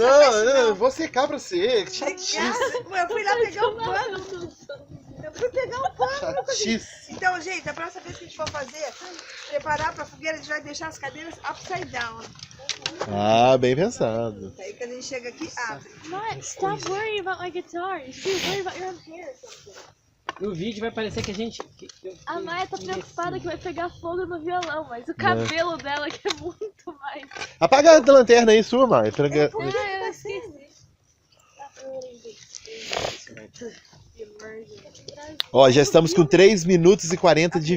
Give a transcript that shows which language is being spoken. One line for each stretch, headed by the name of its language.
Portuguese: Não, eu vou secar pra você. Que chatice. Eu fui lá pegar um pano. Eu fui pegar um pano. não consegui. Chatice. Então, gente, a próxima vez que a gente for fazer, preparar pra fogueira, a gente vai deixar as cadeiras
English: upside down.
Portuguese: Ah, bem pensado. Aí quando a gente chega aqui, abre.
English: Maya, stop worrying about my guitar. You should be worried about your own hair or something.
Portuguese: No vídeo vai parecer que a gente. A Maya tá preocupada que vai pegar fogo no violão, mas o cabelo dela que é muito mais. Apaga a lanterna aí sua, Maia. Pega- Ah, eu esqueci. Ó, já estamos com 3 minutos e 40 de